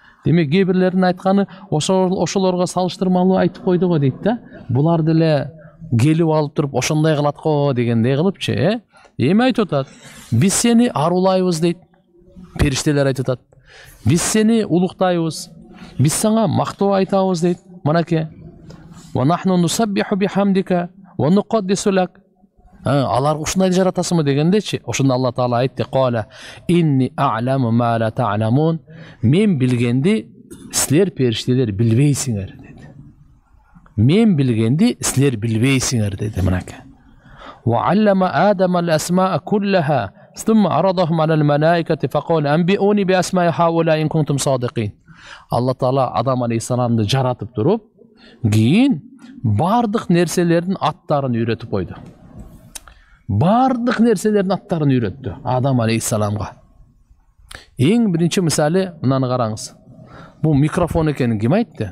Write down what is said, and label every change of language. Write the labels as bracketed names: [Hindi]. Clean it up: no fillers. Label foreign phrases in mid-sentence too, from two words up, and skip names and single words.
[Kyrgyz] Демек кээ бирлердин айтканы ошолорго салыштырмалуу айтып койду го дейт да. Булар деле келип алып туруп ошондой кылат го дегендей кылыпчы, Эми айтып атат. Биз сени арулайбыз дейт. Периштелер айтып атат. Биз сени улуктайбыз. Биз сага мактоо айтабыз дейт. Мынакей. [Arabic] ونحن نسبح بحمدك ونقدس لك. [Kyrgyz] Алар ушундай жаратасыңбы дегендечи. Ошондо Алла Таала айтты: [Arabic] "قال إني أعلم ما لا تعلمون." [Kyrgyz] Мен билгенди силер периштелер билбейсиңер деди. Мен билгенди силер билбейсиңер деди. Мынакей. [Arabic] وعلم آدم الأسماء كلها ثم عرضهم على الملائكة فقال أنبئوني بأسماء هؤلاء إن كنتم صادقين. [Kyrgyz] Алла Таала Адам алейхиссаламды жаратып туруп, кийин бардык нерселердин аттарын үйрөтүп койду. Бардык нерселердин аттарын үйрөттү Адам алейхиссаламга. Эң биринчи мисалы мынаны караңыз. Бул микрофон экенин ким айтты?